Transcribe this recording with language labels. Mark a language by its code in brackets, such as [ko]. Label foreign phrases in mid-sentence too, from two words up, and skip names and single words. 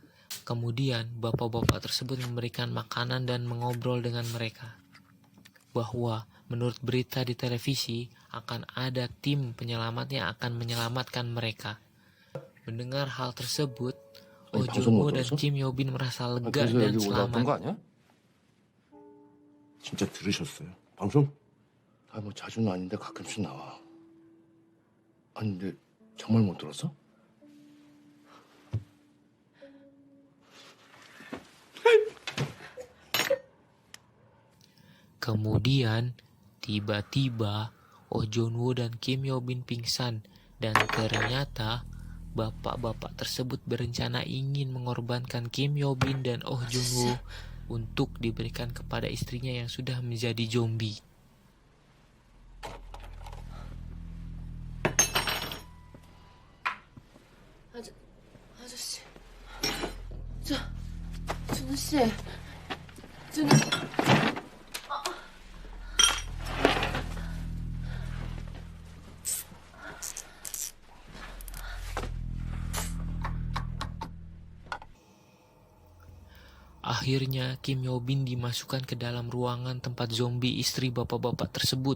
[id] Bahwa menurut berita di televisi akan ada tim penyelamat yang akan menyelamatkan mereka. Mendengar hal tersebut, Oh Jung-woo dan Kim Yo-bin merasa lega [ko] 그래서 [id] dan [ko] 여기 올라왔던 거 [id] selamat. [ko] 아니야? 진짜 들으셨어요? 방송? 아, 뭐 자주는 아닌데 가끔씩 나와. 아니, 근데 정말 못 들었어? [id] Kemudian, tiba-tiba Oh Jun-woo dan Kim Yo-bin pingsan dan ternyata bapak-bapak tersebut berencana ingin mengorbankan Kim Yo-bin dan Oh Jun-woo untuk diberikan kepada istrinya yang sudah menjadi zombie. [ko] 아저씨. 준우 씨. 준우. [id] Akhirnya Kim Yo-bin dimasukkan ke dalam ruangan tempat zombie istri bapak-bapak tersebut.